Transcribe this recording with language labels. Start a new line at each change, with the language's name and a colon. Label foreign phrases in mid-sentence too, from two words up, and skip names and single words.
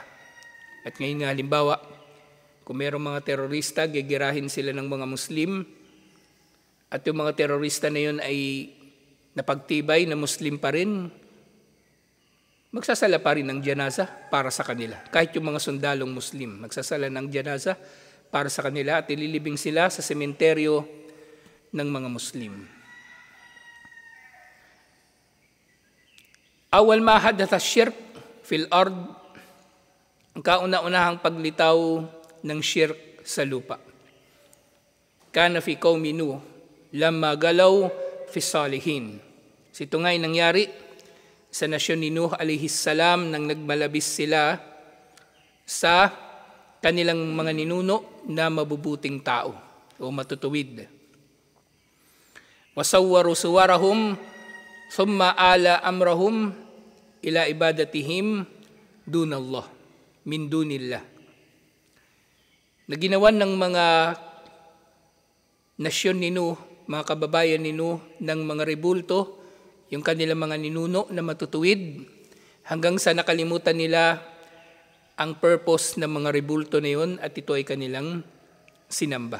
Filipino: At ngayon nga, halimbawa, kung mayroong mga terorista, gigirahin sila ng mga Muslim, at yung mga terorista na yun ay napagtibay na Muslim pa rin, magsasala pa rin ng janaza para sa kanila. Kahit yung mga sundalong Muslim, magsasala ng janaza para sa kanila at ililibing sila sa sementeryo ng mga Muslim.
Arabic: أول ما حدث الشرك في الأرض,
Filipino: ang kauna-unahang paglitaw ng shirk sa lupa.
Arabic: كان في قوم نوح لما غلوا في الصالحين.
Filipino: Ito nga'y nangyari sa nasyon ni Nuh
Arabic: عليه السلام
Filipino: nang nagmalabis sila sa kanilang mga ninuno na mabubuting tao o matutuwid.
Arabic: وصوروا صورهم ثم آل أمرهم إلى عبادتهم دون الله من دون الله.
Filipino: Naginawan ng mga nasyon ni Nuh, mga kababayan ni Nuh, ng mga rebulto, yung kanilang mga ninuno na matutuwid, hanggang sa nakalimutan nila ang purpose ng mga rebulto na yun at ito ay kanilang sinamba.